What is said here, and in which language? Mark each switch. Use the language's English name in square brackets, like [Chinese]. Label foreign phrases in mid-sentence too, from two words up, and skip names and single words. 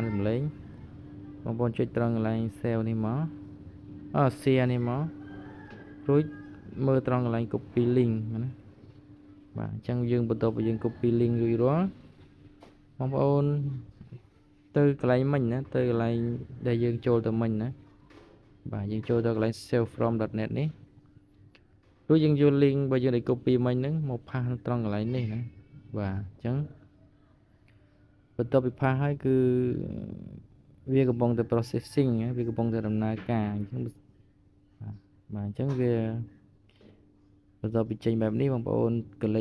[Khmer] សំឡេងបងប្អូនចុចត្រង់កន្លែង save នេះមកshare នេះមករួចមើលត្រង់កន្លែង [English] copy link [Khmer] ណាបាទអញ្ចឹងយើងបន្ទាប់ពីយើង [English] copy link [Khmer] រួចរាល់បងប្អូនទៅកន្លែងមិញណាទៅកន្លែង ដែលយើងចូលទៅមិញណាបាទយើងចូលទៅកន្លែង save from.net នេះរួចយើងយក link បើយើងได้ copy មិញហ្នឹងមកផាសត្រង់កន្លែងនេះណាបាទអញ្ចឹងបន្ទាប់ពីផាសហើយគឺវាកំពុងតែ processing វាកំពុងតែដំណើរការអញ្ចឹងបាទអញ្ចឹងវាបន្ទាប់ពីចេញបែបនេះបងប្អូនកលេច